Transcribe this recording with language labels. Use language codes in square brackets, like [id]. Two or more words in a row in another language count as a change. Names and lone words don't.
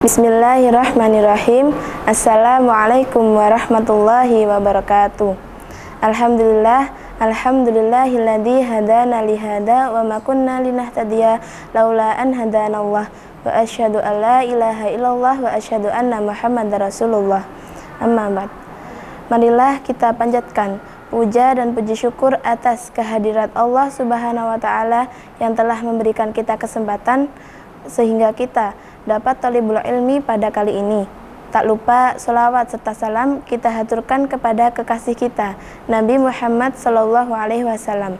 [ar] بسم الله الرحمن الرحيم. السلام عليكم ورحمة الله وبركاته. الحمد لله الذي هدانا لهذا وما كنا لنهتدي لولا أن هدانا الله وأشهد أن لا إله إلا الله وأشهد أن محمدا رسول الله. أما بعد. [id] Marilah kita panjatkan puja dan puji syukur atas kehadirat [ar] الله سبحانه وتعالى [id] yang telah memberikan kita kesempatan sehingga kita dapat [ar] طالب العلم [id] pada kali ini. Tak lupa sholawat serta salam kita haturkan kepada kekasih kita Nabi Muhammad SAW.